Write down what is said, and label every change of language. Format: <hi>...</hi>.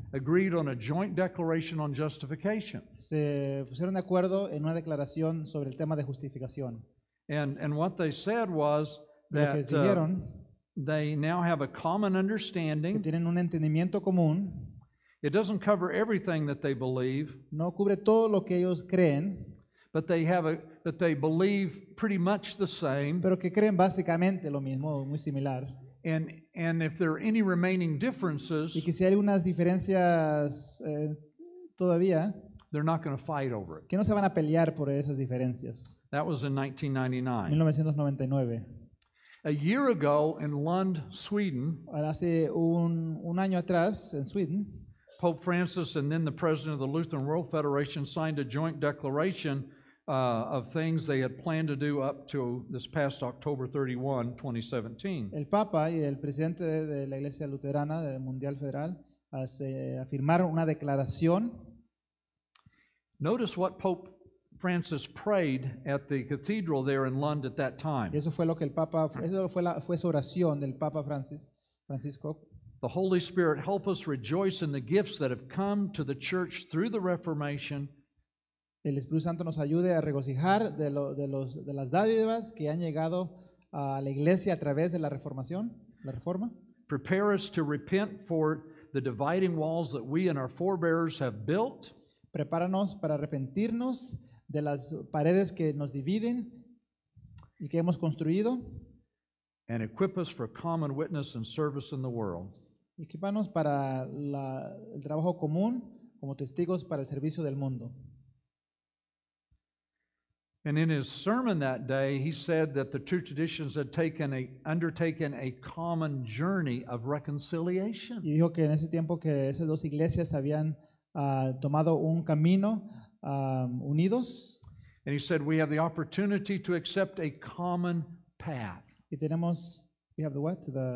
<en>agreed on a joint declaration on justification.</en> <es>se pusieron de acuerdo en una declaración sobre el tema de justificación.</es> <en>And what they said was</en> <es>Lo que</es> <en>that</en> <es>dijeron</es> <en>they now have a common</en> <es>que</es> <en>understanding.</en> <es>tienen un entendimiento común,</es> <en>It doesn't cover everything that they believe,</en> <es>no cubre todo lo que ellos creen,</es> <en>but they believe pretty much the same.</en> <es>pero que creen básicamente lo mismo, muy similar.</es> <en>And if there are any remaining differences,</en> <es>Y que si hay unas diferencias todavía,</es> <en>they're not going to fight over it.</en> <es>que no se van a pelear por esas diferencias.</es> <en>That was in 1999.</en> <es>1999.</es> <en>A year ago in Lund, Sweden,</en> <es>Hace un año atrás, en Sweden,</es> <en>Pope Francis and then the president of the Lutheran World Federation signed a joint declaration of things they had planned to do up to this past October 31, 2017.</en> <es>el Papa y el presidente de la Iglesia Luterana del Mundial Federal afirmaron una declaración.</es> <en>Notice what Pope Francis prayed at the cathedral there in Lund at that time.</en> <es>Y eso fue lo que el Papa, eso fue su oración del Papa Francisco.</es> <en>The Holy Spirit help us rejoice in the gifts that have come to the church through the Reformation,</en> <es>El Espíritu Santo nos ayude a regocijar de las dádivas que han llegado a la iglesia a través de la reformación, la reforma.</es> <en>prepare us to repent for the dividing walls that we and our forebears have built,</en> <es>Prepáranos para arrepentirnos de las paredes que nos dividen y que hemos construido.</es> <en>and equip us for common witness and service in the world.</en> <es>Equípanos para el trabajo común como testigos para el servicio del mundo.</es> <en>And in his sermon that day, he said that the two traditions had undertaken a common journey of reconciliation.</en> <es>Y dijo que en ese tiempo que esas dos iglesias habían tomado un camino unidos</es> <en>And he said, we have the opportunity to accept a common path.</en> <es>y tenemos,</es> <en>we have the what?</en>